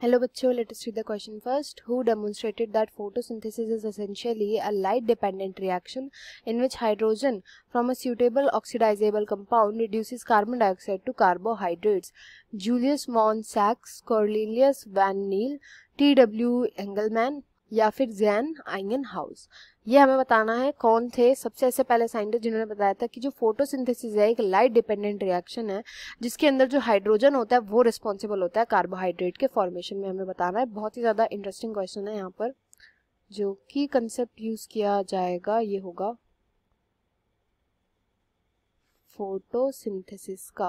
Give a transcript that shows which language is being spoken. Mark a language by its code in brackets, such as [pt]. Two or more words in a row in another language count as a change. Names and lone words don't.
[en] Hello [hi] बच्चों, [en] let us read the question first. Who demonstrated that photosynthesis is essentially a light-dependent reaction in which hydrogen from a suitable oxidizable compound reduces carbon dioxide to carbohydrates? Julius von Sachs, Cornelius van Niel, T.W. [hi] Engelmann या फिर जैन आइंगनहाउस। ये हमें बताना है कौन थे सबसे ऐसे पहले साइंटिस्ट जिन्होंने बताया था कि जो फोटोसिंथेसिस है एक [en] light dependent reaction [hi] है जिसके अंदर जो हाइड्रोजन होता है वो रिस्पॉन्सिबल होता है कार्बोहाइड्रेट के फॉर्मेशन में। हमें बताना है, बहुत ही ज़्यादा [en] interesting question [hi] है यहाँ पर। जो कि [en] concept use [hi] किया जाएगा ये होगा फोटोसिंथेसिस का।